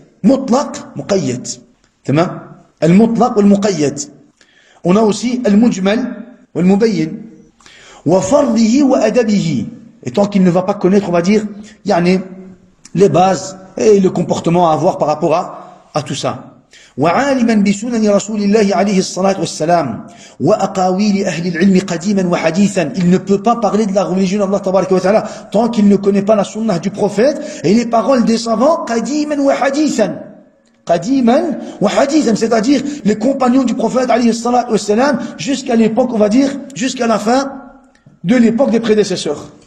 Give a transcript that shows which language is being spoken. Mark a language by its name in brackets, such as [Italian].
[French] Mutlaq, muqayyad. Tamam? Al-mutlaq ou al-muqayyad. On a aussi al-mujmal ou al-mubayyin. Wa fardihi wa adabihi. Et tant qu'il ne va pas connaître, on va dire, yani, les bases et le comportement à avoir par rapport à tout ça. [Arabic] وعالما بسنن رسول الله عليه الصلاة والسلام وأقاويل أهل العلم قديما وحديثا. [French] Il ne peut pas parler de la religion d'Allah tabaraka wa ta'ala tant qu'il ne connaît pas la sunnah du prophète et les paroles des savants [Arabic] قديما وحديثا. قديما وحديثا, [French] c'est-à-dire les compagnons du prophète alayhi الصلاة والسلام jusqu'à l'époque, on va dire, jusqu'à la fin de l'époque des prédécesseurs.